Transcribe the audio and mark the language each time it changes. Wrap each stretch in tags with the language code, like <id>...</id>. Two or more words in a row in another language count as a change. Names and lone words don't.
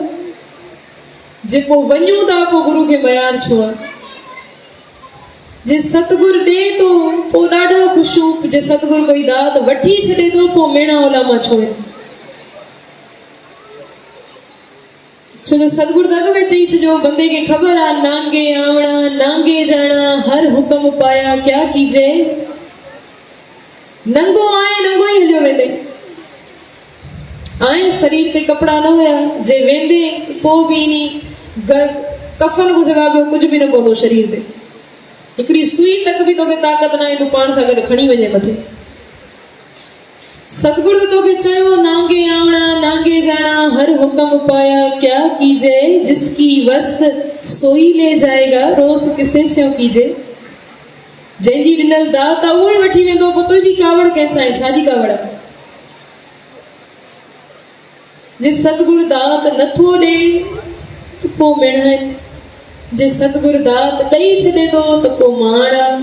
<sd>जेको वञूं था पोइ गुरू खे मयार छो आहे? जे सतगुरु ॾे थो पोइ ॾाढा ख़ुशियूं, जे सतगुरु कोई दात वठी छॾे थो पोइ मेणा ओलामा छो आहिनि? छो जो सतगुरु दग में चई छॾियो, बंदे खे ख़बर आहे</sd> <pa>ਨਾਂਗੇ ਆਵਣਾ ਨਾਂਗੇ ਜਾਣਾ ਹਰ ਹੁਕਮ ਪਾਇਆ ਕਿਆ ਕੀਜੇ।</pa> <sd>नंगो आए नंगो ही हलियो वेंदे। आए शरीर ते कपड़ा न हुया, जे वेंदे पोइ बि इनी कफन को सिवा ॿियो कुझु बि न पवंदो शरीर ते। हिकिड़ी सुई तक बि तोखे ताक़त न आहे तूं पाण सां गॾु खणी वञे मथे। सतगुरु तोखे चयो</sd> <pa>ਨਾਂਗੇ ਆਵਣਾ ਨਾਂਗੇ ਜਾਣਾ ਹਰ ਹੁਕਮ ਪਾਇਆ ਕਿਆ ਕੀਜੇ। ਜਿਸਕੀ ਵਸਤ ਸੋਈ ਲੇ ਜਾਏਗਾ ਰੋਜ ਕਿਸੇ ਸਿਓਂ ਕੀਜੇ।</pa> <sd>जंहिंजी ॾिनल दात आहे उहो ई वठी वेंदो, पोइ तुंहिंजी कावड़ कंहिंसां आहे? छाजी कावड़ आहे? जे सतगुरु दात नथो ॾे त पोइ मेणा आहिनि। जे सतगुरु दात ॾेई छॾे थो त पोइ माण आहे।</sd>